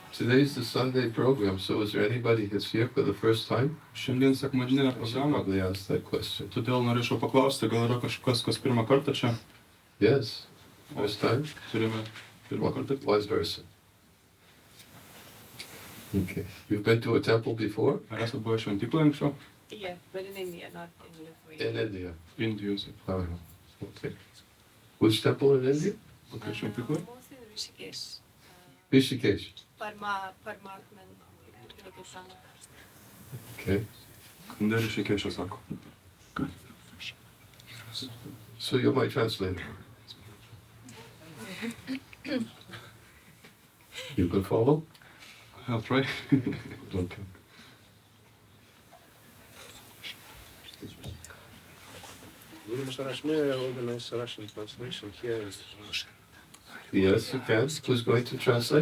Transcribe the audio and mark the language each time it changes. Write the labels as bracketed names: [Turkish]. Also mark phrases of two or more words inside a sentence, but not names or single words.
[English] Today's the Sunday program, so is there anybody that's here for the first time? [Lithuanian] Šiandien sekmadieninė [English] I should [Lithuanian] programa, [English] probably ask that question. [Lithuanian] todėl norėčiau paklausti, gal yra kažkas, kas pirmą kartą čia? [English] Yes, first time? [Lithuanian] Turime pirmą kartą. [English] Vice versa. Okay. You've been to a temple before? [Lithuanian] Ar esate buvę šventykloje anksčiau? [English] Yeah, but in India, not in Lithuania. In India. [Lithuanian] Indijos. [English] Oh, okay. Which temple in India? [Lithuanian] Kokia šventykla? [English] Mostly in Rishikesh. Rishikesh. Parmatman. Okay. [Lithuanian] Candra Rishikesh'e sako. [English] So you're my translator. You can follow? I'll try. Okay. Organize Russian translation here. Yes, you can. Who's going to translate?